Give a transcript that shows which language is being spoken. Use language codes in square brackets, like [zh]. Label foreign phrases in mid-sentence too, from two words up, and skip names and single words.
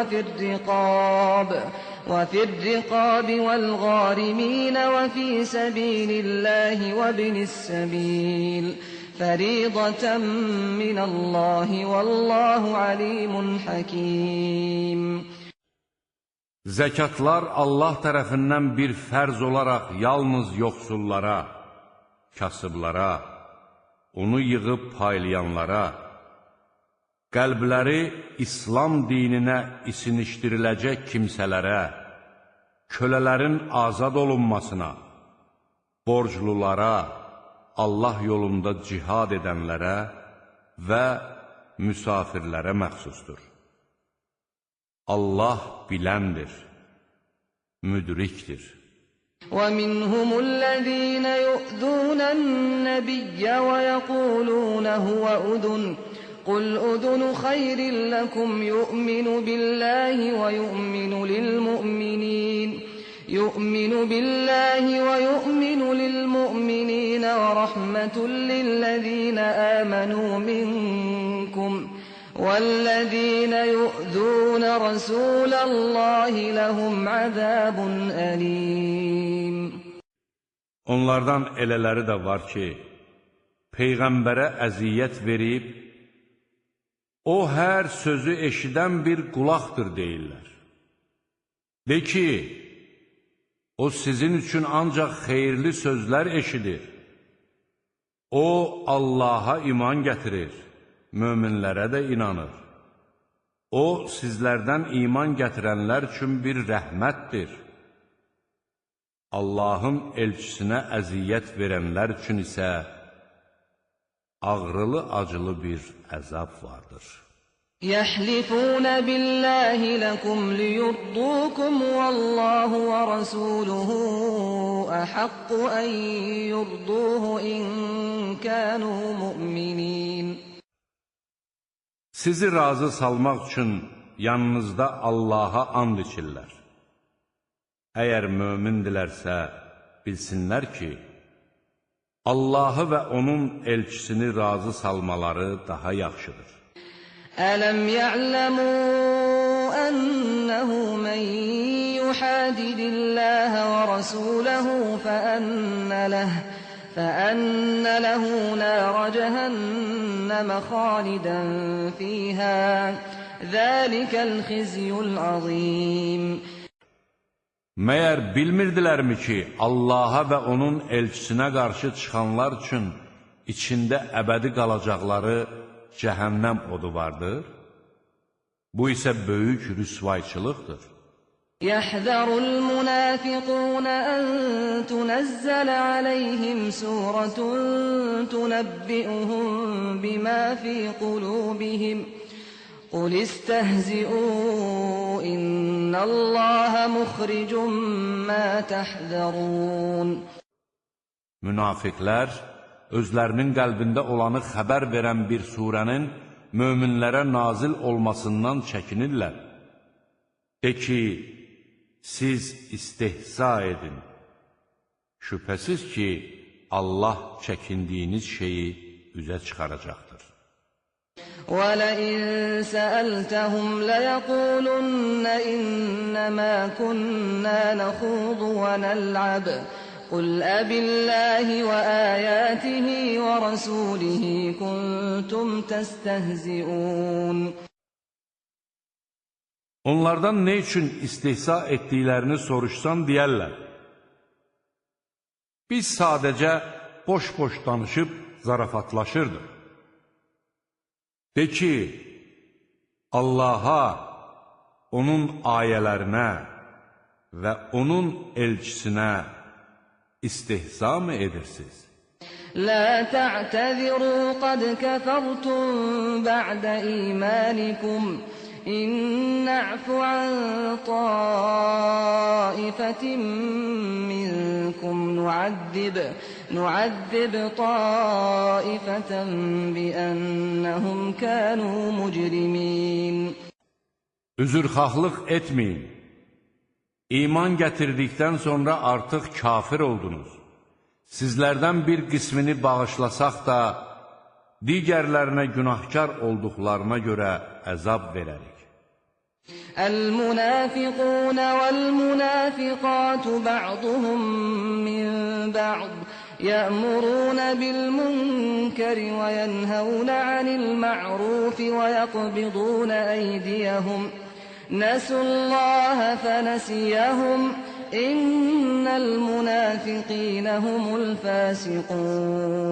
[ar] وفي الرقاب والغارمين وفي سبيل الله وابن السبيل فريضة من الله والله عليم حكيم. [az] Zəkatlar Allah tərəfindən bir fərz olaraq yalnız yoxsullara, kasıblara, onu yığıb paylayanlara, qəlbləri İslam dininə isinişdiriləcək kimsələrə, kölələrin azad olunmasına, borclulara, Allah yolunda cihad edənlərə və müsafirlərə məxsusdur. Allah biləndir, müdrikdir. [ar] وَمِنْهُمُ الَّذِينَ يُؤْذُونَ النَّبِيَّ وَيَقُولُونَ هُوَ أُذُنٌ قُلْ أُذُنُ خَيْرٍ لَكُمْ يُؤْمِنُ بِاللَّهِ وَيُؤْمِنُ يؤمن بالله ويؤمن للمؤمنين ورحمة للذين آمنوا منكم والذين يؤذون رسول الله لهم عذاب أليم. [az] Onlardan elələri də var ki, Peyğəmbərə əziyyət verib, o hər sözü eşidən bir qulaqdır deyirlər. De ki, o sizin üçün ancaq xeyirli sözlər eşidir. O, Allaha iman gətirir, möminlərə də inanır. O, sizlərdən iman gətirənlər üçün bir rəhmətdir. Allahın elçisinə əziyyət verənlər üçün isə ağrılı-acılı bir əzab vardır. [ar] يحلفون بالله لكم ليرضوكم والله ورسوله أحق أن يرضوه إن كانوا مؤمنين. [az] Sizi razı salmaq üçün yanınızda Allaha and içirlər. Əgər mömindilərsə, bilsinlər ki, Allahı və onun elçisini razı salmaları daha yaxşıdır. [ar] ألم يعلموا أنه من يحادد الله ورسوله فأن له نار جهنم خالدا فيها ذلك الخزي العظيم. [az] Məyər bilmirdilərmi ki, Allaha və onun elçisinə qarşı çıxanlar üçün içində əbədi qalacaqları cəhənnəm odu vardır? Bu isə böyük rüsvayçılıqdır. [ar] يحذر المنافقون أن تنزل عليهم سورة تنبئهم بما في قلوبهم قل استهزئوا إن الله مخرج ما تحذرون. [az] Münafiqlər özlərinin qəlbində olanı xəbər verən bir surənin möminlərə nazil olmasından çəkinirlər. De ki, siz istehza edin. Şübhəsiz ki, Allah çəkindiyiniz şeyi üzə çıxaracaqdır. [ar] وَلَئِن سَأَلْتَهُمْ لَيَقُولُنَّ إِنَّمَا كُنَّا نَخُوضُ وَنَلْعَبُ قُلْ أَبِاللَّهِ وَآيَاتِهِ وَرَسُولِهِ كُنتُمْ تَسْتَهْزِئُونَ. [az] Onlardan ne üçün istehza etdiklərini soruşsan deyərlər. Biz sadəcə boş-boş danışıb zarafatlaşırdıq. De ki, Allaha, onun ayələrinə və onun elçisinə istehza mı edirsiniz? [ar] لا تعتذروا قد كفرتم بعد إيمانكم إن نعف عن طائفة منكم نعذب طائفة بأنهم كانوا مجرمين. [az] Üzrxahlıq etməyin. İman gətirdikdən sonra artıq kafir oldunuz. Sizlərdən bir qismini bağışlasaq da, digərlərinə günahkar olduqlarına görə əzab verərik. [ar] المنافقون والمنافقات بعضهم من بعض يأمرون بالمنكر وينهون عن المعروف ويقبضون أيديهم نسوا الله فنسيهم إن المنافقين هم الفاسقون.